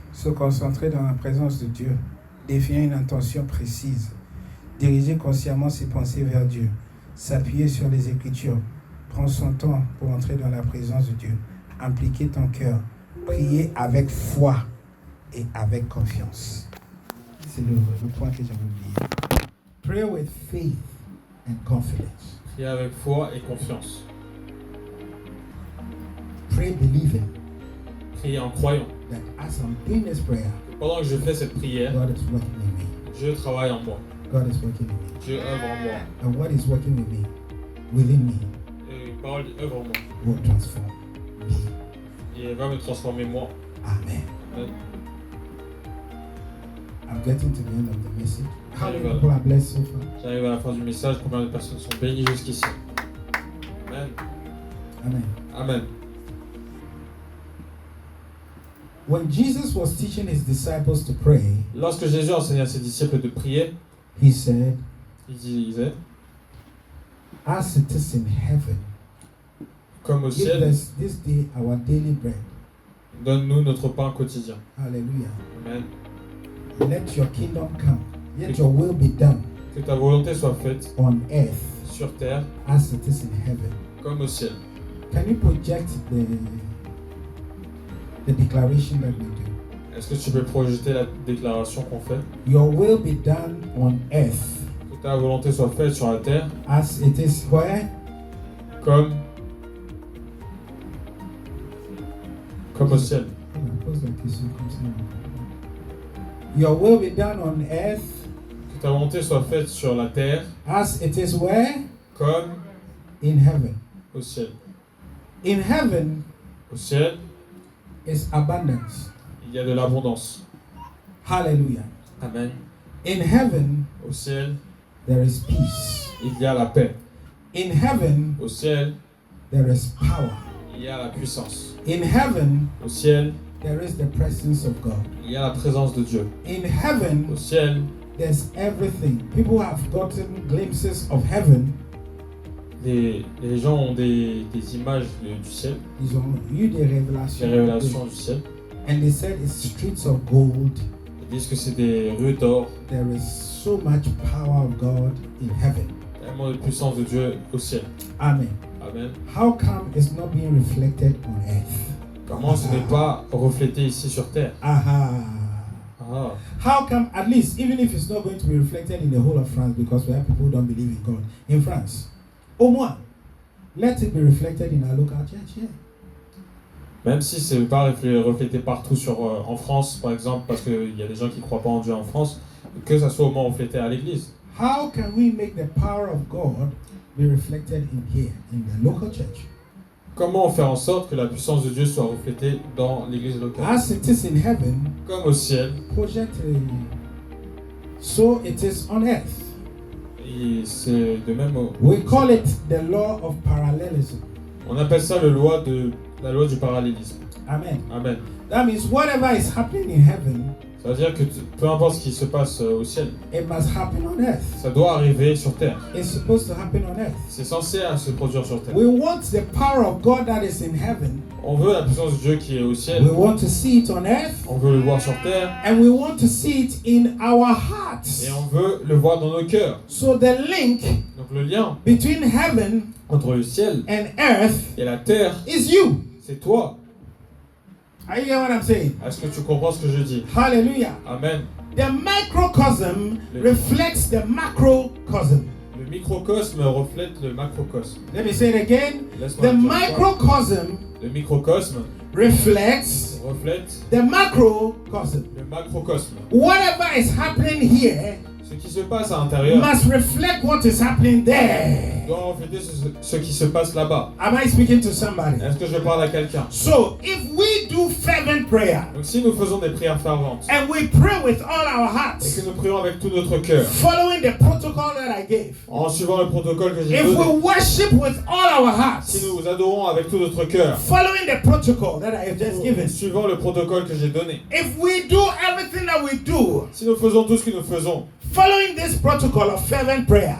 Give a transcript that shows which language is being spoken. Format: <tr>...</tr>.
<fr>Se concentrer dans la présence de Dieu, définir une intention précise, diriger consciemment ses pensées vers Dieu, s'appuyer sur les Écritures, prendre son temps pour entrer dans la présence de Dieu, impliquer ton cœur, prier avec foi et avec confiance. C'est le point que j'avais oublié.</fr> <en>Pray with faith and confidence.</en> <fr>Prier avec foi et confiance.</fr> <en>Pray believing</en> <fr>Prier en croyant.</fr> <en>that as I'm doing this prayer,</en> <fr>Pendant que je fais cette prière,</fr> <en>God is working in me.</en> <fr>Dieu travaille en moi.</fr> <en>God is working in me.</en> <fr>Dieu œuvre en moi.</fr> <en>And what is working with me, within me,</en> <fr>Et une parole œuvre en moi.</fr> <en>will transform me.</en> <fr>Et elle va me transformer moi. Amen. Amen.</fr> <en>I'm getting to the end of the message. How many Amen. people are blessed so far?</en> <fr>J'arrive à la fin du message. Combien de personnes sont bénies jusqu'ici? Amen. Amen. Amen.</fr> <en>When Jesus was teaching his disciples to pray,</en> <fr>Lorsque Jésus enseignait à ses disciples de prier,</fr> <en>he said,</en> <fr>il disait,</fr> <en>as it is in heaven,</en> <fr>comme au</fr> <en>give</en> <fr>ciel,</fr> <en>us this day our daily bread.</en> <fr>donne-nous notre pain quotidien. Hallelujah. Amen.</fr> <en>Let your kingdom come. Let your will be done</en> <fr>Que ta volonté soit faite</fr> <en>on earth</en> <fr>sur terre</fr> <en>as it is in heaven.</en> <fr>comme au ciel.</fr> <en>Can you project the declaration that we do?</en> <fr>Est-ce que tu peux projeter la déclaration qu'on fait?</fr> <en>Your will be done on earth</en> <fr>Que ta volonté soit faite sur la terre</fr> <en>as it is where?</en> <fr>comme au ciel. Pose la question comme ça.</fr> <en>Your will be done on earth</en> <fr>Que ta volonté soit faite sur la terre</fr> <en>as it is where?</en> <fr>comme</fr> <en>In heaven.</en> <fr>au ciel.</fr> <en>In heaven</en> <fr>Au ciel,</fr> <en>is abundance.</en> <fr>il y a de l'abondance. Hallelujah. Amen.</fr> <en>In heaven</en> <fr>Au ciel,</fr> <en>there is peace.</en> <fr>il y a la paix.</fr> <en>In heaven</en> <fr>Au ciel,</fr> <en>there is power.</en> <fr>il y a la puissance.</fr> <en>In heaven</en> <fr>Au ciel,</fr> <en>there is the presence of God.</en> <fr>il y a la présence de Dieu.</fr> <en>In heaven</en> <fr>Au ciel,</fr> <en>there's everything. People have gotten glimpses of heaven.</en> <fr>les gens ont des images du ciel, Ils ont eu des révélations. des révélations du ciel.</fr> <en>And they said it's streets of gold.</en> <fr>Ils disent que c'est des rues d'or,</fr> <en>There is so much power of God in heaven.</en> <fr>tellement de puissance de Dieu au ciel. Amen. Amen.</fr> <en>How come it's not being reflected on earth?</en> <fr>Comment ce n'est pas reflété ici sur terre? Aha. Ah.</fr> <en>How come, at least, even if it's not going to be reflected in the whole of France because we have people who don't believe in God in France,</en> <fr>au moins,</fr> <en>let it be reflected in our local church here.</en> <fr>Même si ce n'est pas reflété partout en France, par exemple, parce qu'il y a des gens qui ne croient pas en Dieu en France, que ça soit au moins reflété à l'église.</fr> <en>How can we make the power of God be reflected in here, in the local church?</en> <fr>Comment faire en sorte que la puissance de Dieu soit reflétée dans l'église locale?</fr> <en>As it is in heaven,</en> <fr>Comme au ciel,</fr> <en>project so it is on earth.</en> <fr>et c'est de même</fr> <en>We call it the law of parallelism.</en> <fr>on appelle ça la loi du parallélisme. Amen. Amen.</fr> <en>That means whatever is happening in heaven,</en> <fr>Ça veut dire que peu importe ce qui se passe au ciel,</fr> <en>it must happen on earth.</en> <fr>ça doit arriver sur terre.</fr> <en>It's supposed to happen on earth.</en> <fr>C'est censé se produire sur terre.</fr> <en>We want the power of God that is in heaven.</en> <fr>On veut la puissance de Dieu qui est au ciel.</fr> <en>We want to see it on earth.</en> <fr>On veut le voir sur terre.</fr> <en>And we want to see it in our hearts.</en> <fr>Et on veut le voir dans nos cœurs.</fr> <en>So the link</en> <fr>Donc le lien</fr> <en>between heaven</en> <fr>entre le ciel</fr> <en>and earth</en> <fr>et la terre,</fr> <en>is you.</en> <fr>c'est toi.</fr> <en>Are you hear what I'm saying?</en> <fr>Est-ce que tu comprends ce que je dis? Hallelujah. Amen.</fr> <en>The microcosm reflects the macrocosm.</en> <fr>Le microcosme reflète le macrocosme.</fr> <en>Let me say it again.</en> <fr>Laisse-moi</fr> <en>The</en> <fr>le dire encore.</fr> <en>microcosm</en> <fr>Le microcosme</fr> <en>reflects</en> <fr>reflète</fr> <en>the macrocosm.</en> <fr>le macrocosme.</fr> <en>Whatever is happening here</en> <fr>Ce qui se passe à l'intérieur</fr> <en>must reflect what is happening there.</en> <fr>doit refléter ce qui se passe là-bas.</fr> <en>Am I speaking to somebody?</en> <fr>Est-ce que je parle à quelqu'un?</fr> <en>So, if we do fervent prayer</en> <fr>Donc si nous faisons des prières ferventes</fr> <en>and we pray with all our</en> <fr>et</fr> <en>hearts,</en> <fr>que nous prions avec tout notre cœur,</fr> <en>following the protocol that I gave,</en> <fr>en suivant le protocole que j'ai</fr> <en>if we</en> <fr>donné,</fr> <en>worship with all our</en> <fr>si</fr> <en>hearts,</en> <fr>nous adorons avec tout notre cœur,</fr> <en>following the protocol that I have just given,</en> <fr>suivant le protocole que j'ai donné,</fr> <en>if we do everything that we do,</en> <fr>si nous faisons tout ce que nous faisons,</fr> <en>following this protocol of fervent prayer,</en>